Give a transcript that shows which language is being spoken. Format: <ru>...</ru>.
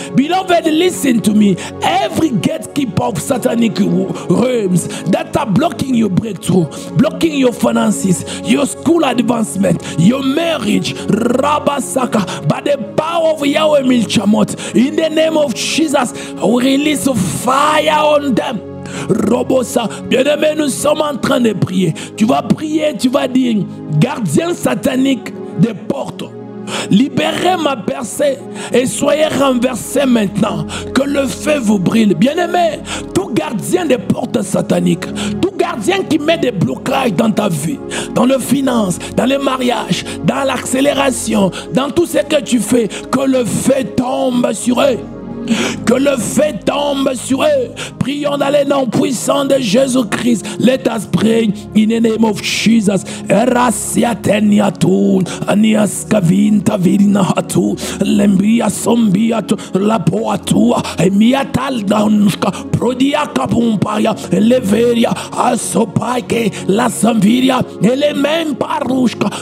<en>Beloved, listen to me. Every gatekeeper of satanic realms that are blocking your breakthrough, blocking your finances, your school advancement, your marriage, Rabasaka, by the power of Yahweh Milchamot, in the name of Jesus, we release fire on them.</en> <fr>Robosa, bien-aimé, nous sommes en train de prier. Tu vas prier, tu vas dire, gardien satanique des portes, libérez ma percée et soyez renversés maintenant. Que le feu vous brûle. Bien-aimé, tout gardien des portes sataniques, tout gardien qui met des blocages dans ta vie, dans les finances, dans le mariage, dans l'accélération, dans tout ce que tu fais, que le feu tombe sur eux. Que le feu tombe sur eux. Prions dans les noms puissants de Jésus-Christ.</fr> <en>Let us pray in the name of Jesus. Erasia teniatun, anias kavinta virina hatu, lembia sombiatu, lapoatua, emiatal daunska, prodia kapumpaya, leveria, asopaike, la samviria, elemen parushka,</en>